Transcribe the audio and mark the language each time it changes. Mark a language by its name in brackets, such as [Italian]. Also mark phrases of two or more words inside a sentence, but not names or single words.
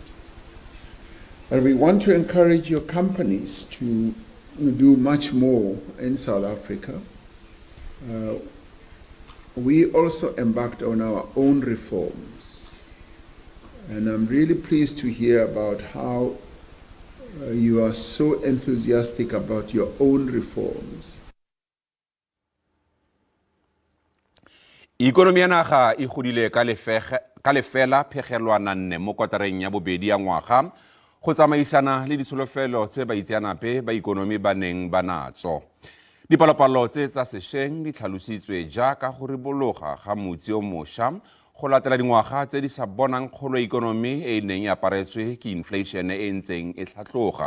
[English] And we want to encourage your companies to do much more in South Africa. We also embarked on our own reforms, and I'm really pleased to hear about how you are so enthusiastic about your own reforms. [Tswana] Ikonomi ya naga e godile ka lefela phegelwana 4 mo kotareng ya bobedi ya ngwaga go tsamaisana le ditsholofelo tse baitseanape ba ikonomi ba neng ba natso. Dipalopalo tse tsa sešweng di tlhalositswe jaaka go ribologa ga motsi o mošwa go latela dingwaga tse di sa bonang kgolo ikonomi e neng e aparetswe ke inflation e ntseng e tlhatloga.